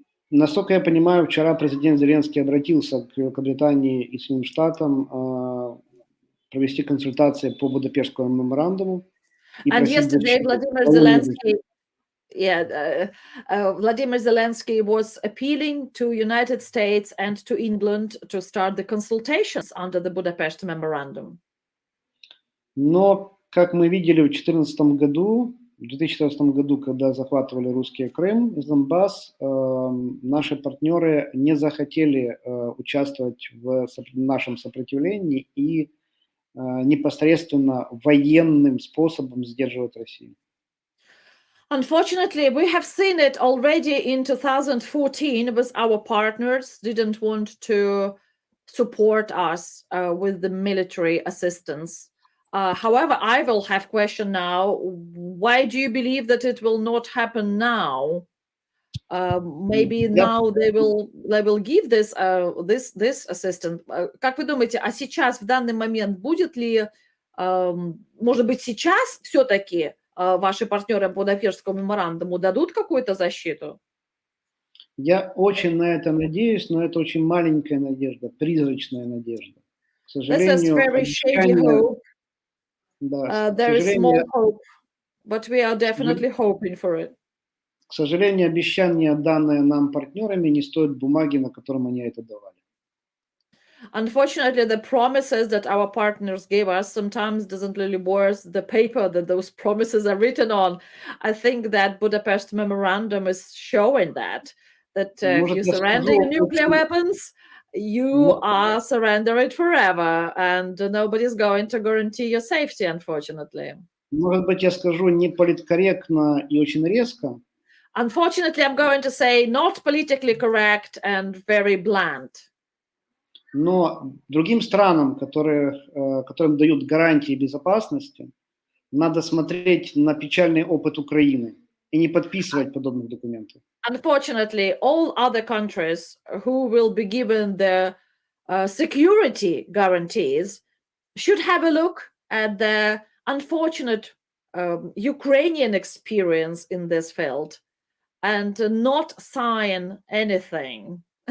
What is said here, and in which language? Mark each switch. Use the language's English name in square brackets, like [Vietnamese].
[Russian] Насколько я понимаю, вчера президент Зеленский обратился к Великобритании и Соединенным Штатам провести консультации по Будапештскому меморандуму. [English] And yesterday, Vladimir Zelensky, Vladimir Zelensky was appealing to United States and to England to start the consultations under the Budapest Memorandum. [Russian] Но, как мы видели в 2014 году, когда захватывали русские Крым и Донбасс, наши партнеры не захотели участвовать в нашем сопротивлении и непосредственно военным способом сдерживать Россию. [English] Unfortunately, we have seen it already in 2014 with our partners didn't want to support us with the military assistance. However, I will have question now. Why do you believe that it will not happen now? Maybe now they will give this assistance. [Russian] Как вы думаете, а сейчас в данный момент будет ли, может быть, сейчас все-таки ваши партнеры по Будапештскому меморандуму дадут какую-то защиту? Я очень на это надеюсь, но это очень маленькая надежда, призрачная надежда. К сожалению, [English] very shady hope. [Russian] Да, [English] There is small hope, but we are definitely hoping for it. [Russian] К сожалению, обещания, данные нам партнерами, не стоят бумаги, на котором они это давали. [English] Unfortunately, the promises that our partners gave us sometimes doesn't really worth the paper that those promises are written on. I think that Budapest Memorandum is showing that if you surrender your nuclear weapons, you are surrendering forever, and nobody's going to guarantee your safety, unfortunately. [Russian] Может быть, я скажу не политкорректно и очень резко. [English] Unfortunately, I'm going to say not politically correct and very blunt. [Russian] Но другим странам, которым дают гарантии безопасности, надо смотреть на печальный опыт Украины и не подписывать подобных документов. [English] Unfortunately, all other countries who will be given the security guarantees should have a look at the unfortunate Ukrainian experience in this field and not sign anything.